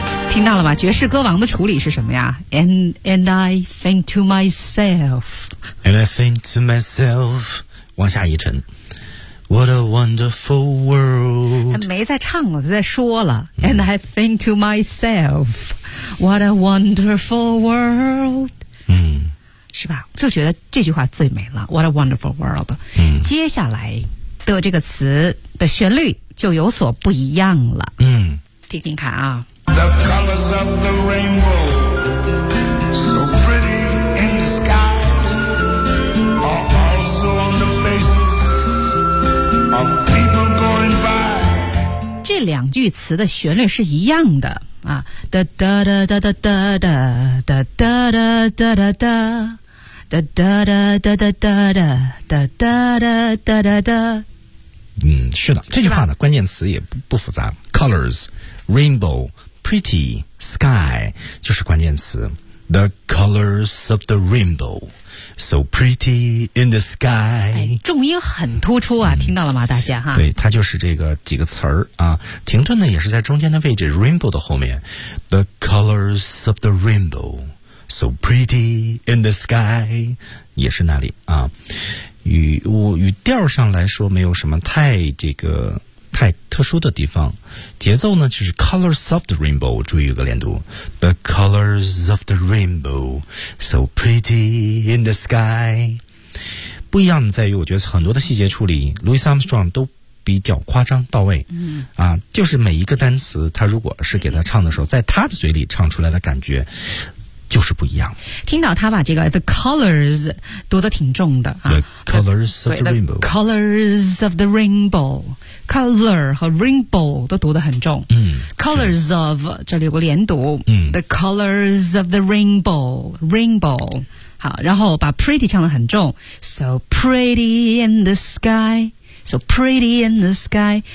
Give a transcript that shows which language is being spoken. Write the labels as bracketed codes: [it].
[zh] 听到了吗？爵士歌王的处理是什么呀？ [en] And I think to myself, And I think to myself, [zh] 往下一沉。 [en] What a wonderful world, [zh] 他没在唱了，他在说了、嗯、 [en] And I think to myself, What a wonderful world, 嗯， [zh] 是吧？就觉得这句话最美了。 [en] What a wonderful world、嗯、 [zh] 接下来的这个词的旋律就有所不一样了。嗯，听听看啊。 [en] The colors of the rainbow, so pretty in the sky, are also on the faces of people going by. [zh] 这两句词的旋律是一样的啊，哒哒哒哒哒哒哒哒哒哒哒哒哒哒哒哒哒哒哒哒哒哒哒哒哒哒。嗯，是的，这句话呢，关键词也不复杂 ，colors, rainbow.Pretty sky 就是关键词， [en] The colors of the rainbow, so pretty in the sky、 [zh] 哎、重音很突出啊、嗯、听到了吗大家哈？对，它就是这个几个词儿啊，停顿呢也是在中间的位置， rainbow 的后面。 [en] The colors of the rainbow, so pretty in the sky, [zh] 也是那里啊。语调上来说没有什么太这个太特殊的地方，节奏呢就是 colors of the rainbow， 注意有个连读， [en] the colors of the rainbow so pretty in the sky。 [zh] 不一样的在于我觉得很多的细节处理 Louis Armstrong 都比较夸张到位、嗯、啊，就是每一个单词他如果是给他唱的时候，在他的嘴里唱出来的感觉就是不一样。听到他把这个 the colors 读得挺重的、啊、 [en] the colors of the rainbow, the colors of the rainbow, [zh] color 和 rainbow 都读得很重、嗯、 colors of 这里有个连读、嗯、 [en] the colors of the rainbow, rainbow [zh] 好，然后把 [en] pretty [zh] 唱得很重， [en] so pretty in the skySo pretty in the sky、